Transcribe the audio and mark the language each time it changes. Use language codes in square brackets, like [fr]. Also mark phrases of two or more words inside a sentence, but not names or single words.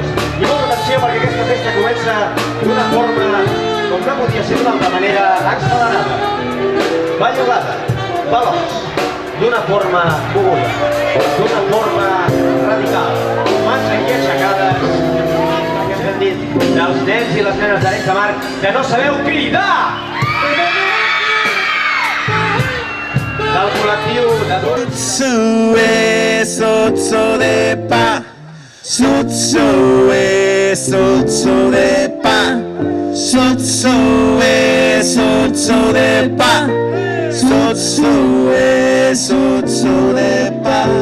[ca] I molta atenció perquè aquesta festa comença d'una forma, com no podia ser d'una altra manera, accelerada, ballolada, veloç, d'una forma moguda, d'una forma radical, mans aquí aixecades, que ens han dit dels nens i les nenes d'Arenys de Mar que no sabeu cridar! Del col·lectiu d'adults. Sotso de pa, sotso de pa, sotso de pa, sotso de pa.